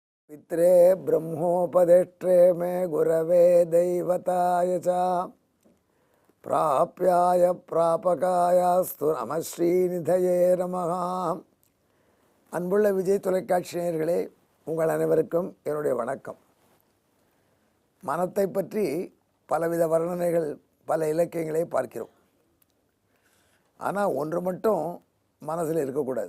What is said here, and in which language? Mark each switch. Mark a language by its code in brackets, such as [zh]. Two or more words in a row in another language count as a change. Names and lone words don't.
[sa] पित्रे ब्रह्मोपदेष्ट्रे मे गुरवे दैवताय च प्राप्याय प्रापकायास्तु நம ஸ்ரீநிதயே நமः. [ta] அன்புள்ள விஜய் தொலைக்காட்சி நேயர்களே, உங்கள் அனைவருக்கும் என்னுடைய வணக்கம். மனத்தை பற்றி பலவித வர்ணனைகள், பல இலக்கியங்களை பார்க்கிறோம். ஆனால் ஒன்று மட்டும் மனசில் இருக்கக்கூடாது.